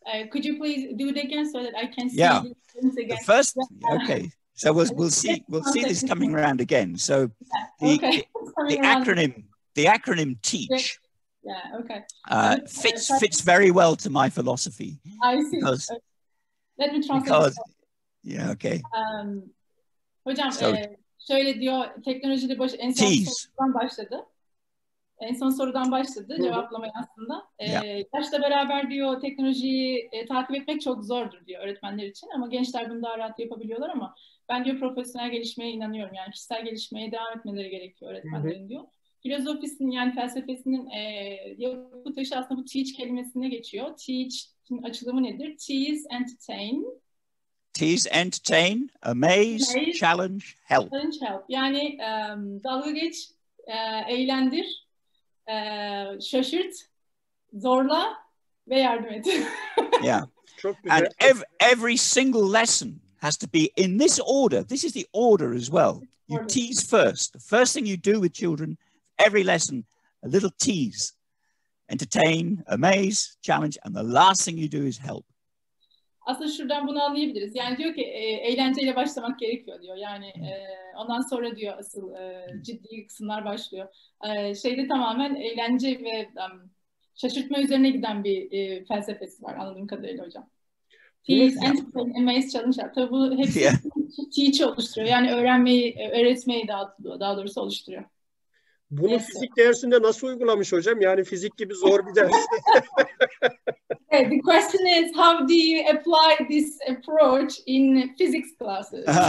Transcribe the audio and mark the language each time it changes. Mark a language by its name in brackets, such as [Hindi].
[English] Could you please do it again so that I can see this again? The first, okay. So we'll see this coming around again. So the acronym TEACH. Yeah. Okay. Fits very well to my philosophy. I see. Because, let me translate. Yeah. Okay. [Turkish] Hocam şöyle diyor, teknolojide en son sorudan başladı. En son sorudan başladı cevaplamaya aslında. Yaşla beraber diyor teknolojiyi takip etmek çok zordur diyor öğretmenler için, ama gençler bunu daha rahat yapabiliyorlar, ama ben diyor profesyonel gelişmeye inanıyorum. Yani kişisel gelişmeye devam etmeleri gerekiyor öğretmenlerin diyor. Filozofisinin, yani felsefesinin yapı taşı aslında bu teach kelimesine geçiyor. Teach'in açılımı nedir? [English] Tease, entertain. Tease, entertain, amaze, challenge, help. Challenge, help. [Turkish] Yani dalga geç, eğlendir, şaşırt, zorla ve yardım et. [English] Yeah. And every single lesson has to be in this order. This is the order as well. You tease first. The first thing you do with children, every lesson, a little tease. Entertain, amaze, challenge, and the last thing you do is help. [Turkish] Aslında şuradan bunu anlayabiliriz. Yani diyor ki eğlenceyle başlamak gerekiyor diyor. Yani ondan sonra diyor asıl ciddi kısımlar başlıyor. Şeyde tamamen eğlence ve şaşırtma üzerine giden bir felsefesi var anladığım kadarıyla hocam. [English] Tease, entertain, amaze, challenge. [Turkish] Tabii bu hepsi teach'i oluşturuyor. Yani öğretmeyi daha doğrusu oluşturuyor. Bunu fizik dersinde nasıl uygulamış hocam? Yani fizik gibi zor bir ders. [English] The question is, how do you apply this approach in physics classes?